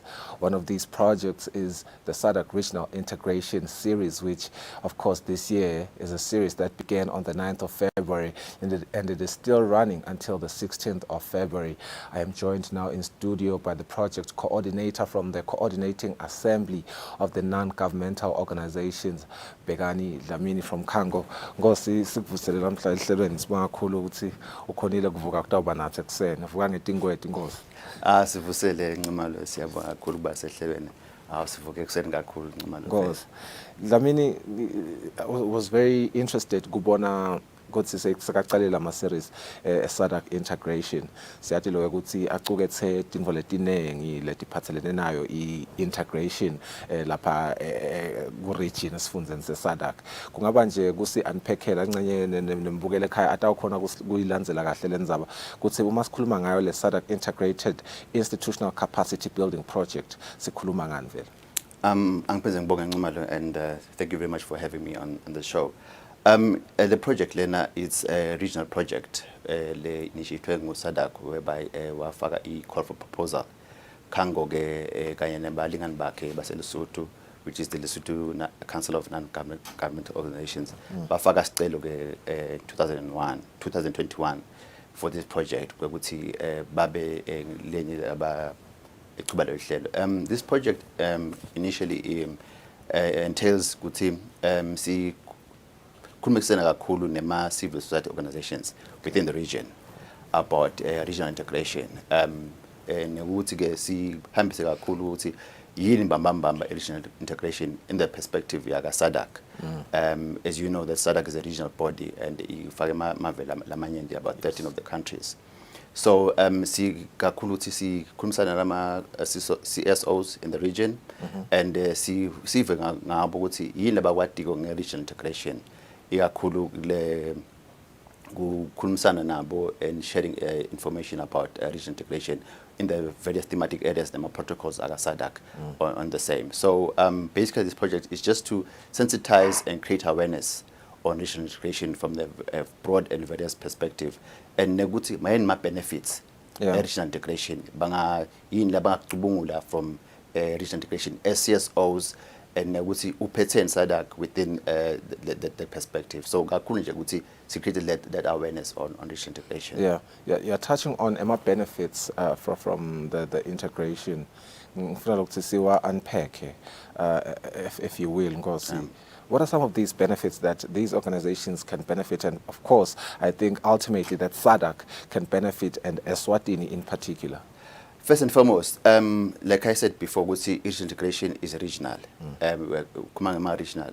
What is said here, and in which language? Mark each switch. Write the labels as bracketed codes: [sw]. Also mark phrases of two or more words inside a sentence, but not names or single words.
[en] One of these projects is the SADC Regional Integration Series, which of course course, this year is a series that began on the 9th of February and it is still running until the 16th of February. I am joined now in studio by the project coordinator from the Coordinating Assembly of the Non-Governmental Organizations, Begani Dlamini from Kango. [ss] Ngosi sikuvusele namhla ehlelweni sibonga kakhulu ukuthi ukhonile kuvuka kutawuba nathi ekuseni. Uvuka ngetingweti Ngosi. Sivusele Ncimalo, siyabonga kakhulu kuba sehlelweni. Sivuke ekuseni kakhulu Ncimalo. Ngosi. Dlamini, [en] I was very interested [ss] kubona ukuthi sekaqalela ama series SADC integration. Siyathi lo ukuthi acukethe indvo letinengi letiphathelene nayo integration lapha ku region esifundeni seSADC. Kungaba nje kusi unpackela ncenye nembukele ekhaya atawukhona kuyilandzela kahle lendzaba ukuthi uma sikhuluma ngayo le SADC integrated institutional capacity building project sikhuluma ngani vele? Angiphenze ngibonge Ncimalo, [en] and thank you very much for having me on the show. The project lena is a regional project le initiated ngu-SADC whereby wafaka i-call for proposal Kango [ss] ke kanye nebalingani bakhe baseLesotho, [en] which is the Lesotho Council of Non-Government Organizations. [ss] Bafaka sicelo ke 2021 [en] for this project [ss] ukuthi babe lenye aba echuba lo hlelo. [en] This project initially entails [ss] ukuthi si kumekusena kakhulu nema [en] civil society organizations within the region about regional integration. [ss] Nekuthi ke sihambise kakhulu ukuthi yini mbamba [en] regional integration in the perspective [ss] yaka SADC. [en] As you know, that SADC is a regional body and [ss] ifake amavela lamanye [en] about 13 of the countries. [ss] So kakhulu ukuthi sikhulumisana nama CSOs [en] in the region and [ss] sive ngabo ukuthi yini abakwadiko nge-regional integration. Ikakhulu le kukhulumisana nabo [en] and sharing information about regional integration in the various thematic areas and protocols aka SADC on the same. So basically this project is just to sensitize and create awareness on regional integration from the broad and various perspective, and [ss] neguthi mayini ma [en] benefits regional integration [ss] banga yini labangacubungula [en] from regional integration as CSOs, and [ss] ukuthi uphethe [en] SADC within the perspective. So [ss] kakhulu nje ukuthi [en] she created that awareness on regional integration. Yeah, you're touching on EMA benefits from the integration. [ss] Ngifuna ukuthi siwa unpack [en] if you will [ss] Ngosi. [en] What are some of these benefits that these organizations can benefit, and of course I think ultimately that SADC can benefit, and Eswatini in particular? First and foremost, like I said before, each integration is regional, regional.